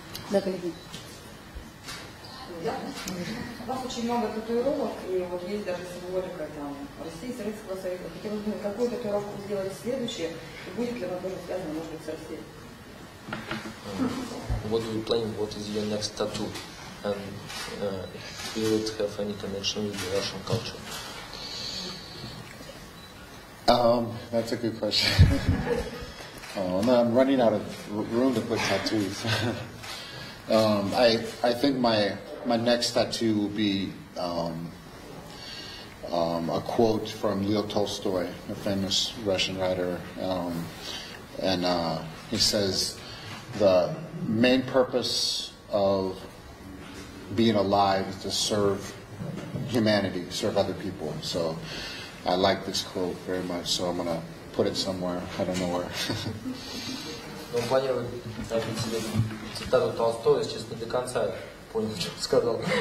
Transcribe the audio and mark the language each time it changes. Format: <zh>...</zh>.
<ru>Да, коллеги. У вас очень много татуировок, и вот есть даже символика там России, Советского Союза. Хотелось бы, какую татуировку сделать следующее, и будет ли она тоже связана, может быть, с Россией?</ru> <en>What do you plan? What is your next tattoo? And will it have any connection with the Russian culture? That's a good question. No, I'm running out of room to put tattoos. I think my next tattoo will be a quote from Leo Tolstoy, a famous Russian writer, and he says, "The main purpose of being alive is to serve humanity, serve other people." So I like this quote very much, so I'm going to put it somewhere. I don't know where.</en> <ru>Он планирует набить себе цитату Толстого, если честно, до конца понял, что он сказал.</ru>